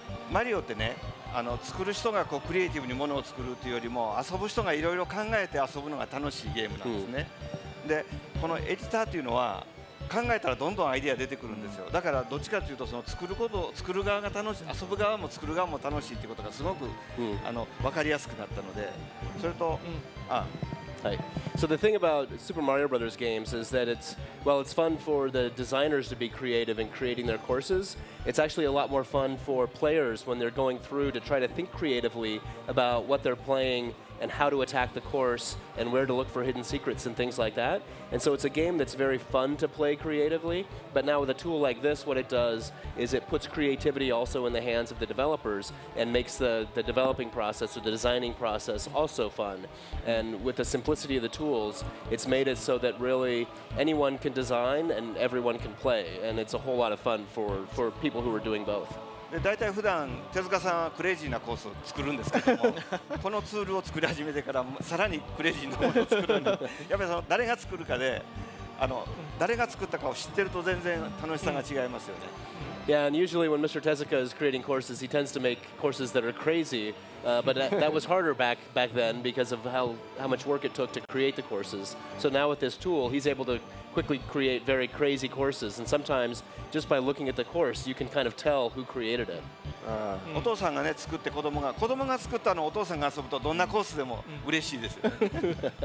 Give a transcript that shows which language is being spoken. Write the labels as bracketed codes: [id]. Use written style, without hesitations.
[ja] マリオってね、作る人がこうクリエイティブにものを作るというよりも遊ぶ人がいろいろ考えて遊ぶのが楽しいゲームなんですね。でこのエディターというのは考えたらどんどんアイデア出てくるんですよ。だからどっちかというとその作る側が楽しい、遊ぶ側も作る側も楽しいということがすごく分かりやすくなったので、それと [en] Right. So the thing about Super Mario Brothers games is that it's fun for the designers to be creative in creating their courses. It's actually a lot more fun for players when they're going through to try to think creatively about what they're playing and how to attack the course and where to look for hidden secrets and things like that. And so it's a game that's very fun to play creatively, but now with a tool like this, what it does is it puts creativity also in the hands of the developers and makes the developing process or the designing process also fun. And with the simplicity of the tools, it's made it so that really anyone can design and everyone can play, and it's a whole lot of fun for people who are doing both. [ja] 大体普段手塚さんはクレイジーなコースを作るんですけどもこのツールを作り始めてからさらにクレイジーなものを作るんでやっぱりその誰が作るかで誰が作ったかを知ってると全然楽しさが違いますよね。 [en] Yeah, and usually when Mr. Tezuka is creating courses, he tends to make courses that are crazy, but that was harder back then because of how much work it took to create the courses. So now with this tool, he's able to quickly create very crazy courses, and sometimes just by looking at the course, you can kind of tell who created it. [ja] お父さんがね作って子供が作ったのをお父さんが遊ぶとどんなコースでも嬉しいですよね。